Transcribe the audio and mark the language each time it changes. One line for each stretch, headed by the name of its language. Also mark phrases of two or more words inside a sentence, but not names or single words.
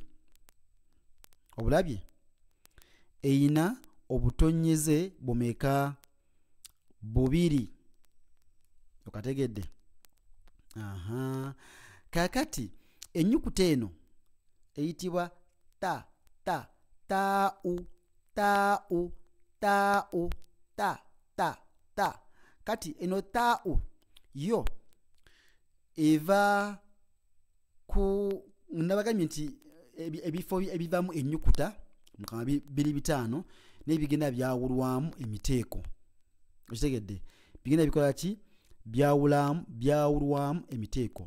Ganda: Obulabye? Eyina obutonyeze bumeka? Bubiri. Okategedde? Kakati ennyukuta eno eyitibwa ta, taau, taau, taau, ta. Kati eno taau yo eva ku, nabagambye nti ebifo ebivaamu ennyukuta mukamwa biri bitaano n'ebigenda byawulwamu emiteeko. Okitegedde? Bigenda bikola ki? Byawulwamu emiteeko.